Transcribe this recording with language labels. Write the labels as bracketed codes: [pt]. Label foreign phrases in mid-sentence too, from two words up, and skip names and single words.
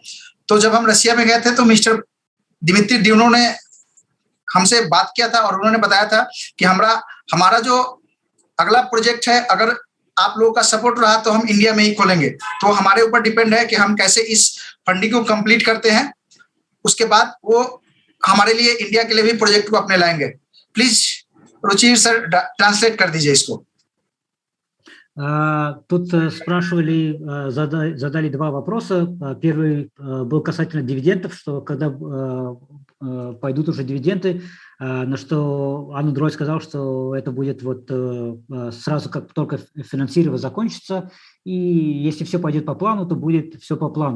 [hi] तो जब हम रसिया में गए थे तो मिस्टर दिमित्री ड्यूनो ने हमसे बात किया था और उन्होंने बताया था कि हमारा जो अगला प्रोजेक्ट है, अगर आप लोगों का सपोर्ट रहा तो हम इंडिया में ही खोलेंगे। तो हमारे ऊपर डिपेंड है कि हम कैसे इस फंडिंग को कंप्लीट करते हैं, उसके बाद वो हमारे लिए इंडिया के लिए भी प्रोजेक्ट को अपने लाएंगे। प्लीज रुचिर सर ट्रांसलेट कर दीजिए इसको। [ru] Тут спрашивали, задали 2 вопроса. Первый был касательно дивидендов, что когда пойдут уже дивиденды, на что Андрой сказал, что это будет вот сразу, как только финансирование закончится, и если все пойдет по плану, то будет все по плану.